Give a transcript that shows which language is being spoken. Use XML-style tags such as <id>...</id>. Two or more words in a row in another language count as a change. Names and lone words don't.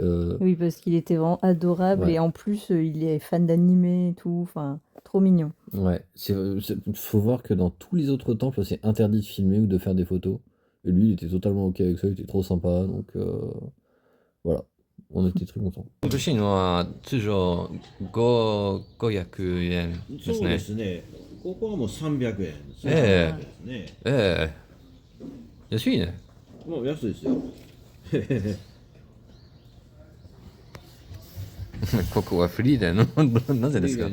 <fr>Oui, parce qu'il était vraiment adorable. Ouais. Et en plus, il est fan d'animé et tout. Enfin, trop mignon. Ouais, faut voir que dans tous les autres temples, c'est interdit de filmer ou de faire des photos. Et lui, il était totalement OK avec ça, il était trop sympa, donc voilà, on était très contents.</fr> <ja>欲しいのは通常500円ですそうでね。すね。ここはもう300円ですね。ええですね。ええ安いね。もう安いですよ。ここはフリーレンのなぜですか</ja>